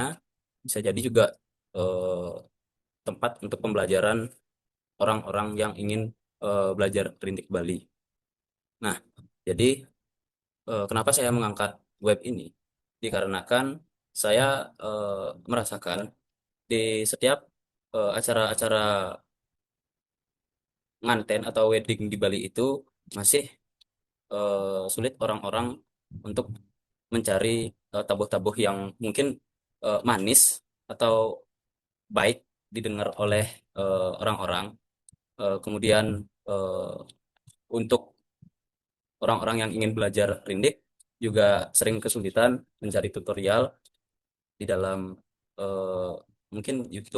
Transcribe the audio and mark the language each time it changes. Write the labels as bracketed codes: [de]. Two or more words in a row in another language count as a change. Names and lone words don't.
[id] Bisa jadi juga eh, tempat untuk pembelajaran orang-orang yang ingin belajar rindik Bali. Nah, jadi kenapa saya mengangkat web ini? Dikarenakan saya merasakan di setiap acara-acara nganten atau wedding di Bali itu masih sulit orang-orang untuk mencari tabuh-tabuh yang mungkin manis atau baik didengar oleh orang-orang. Kemudian eh, untuk orang-orang yang ingin belajar rindik juga sering kesulitan mencari tutorial di dalam eh, mungkin YouTube.